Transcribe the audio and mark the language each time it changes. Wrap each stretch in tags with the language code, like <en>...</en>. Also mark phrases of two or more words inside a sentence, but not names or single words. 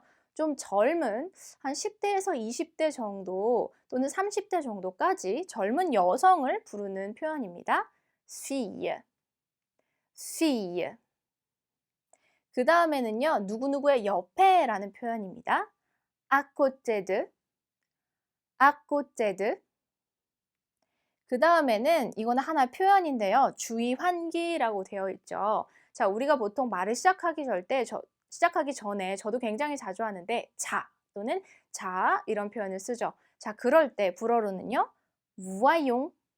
<ko>좀 젊은 한 10대에서 20대 정도 또는 30대 정도까지 젊은 여성을 부르는 표현입니다. fille. 그 다음에는요. 누구누구의 옆에라는 표현입니다.</ko> <fr>à côté de.</fr> <ko>그 다음에는 이거는 하나 표현인데요. 주의 환기라고 되어 있죠. 자, 우리가 보통 말을 시작하기 전에 저도 굉장히 자주 하는데 자 또는 자 이런 표현을 쓰죠. 자, 그럴 때 불어로는요. voyons.</ko>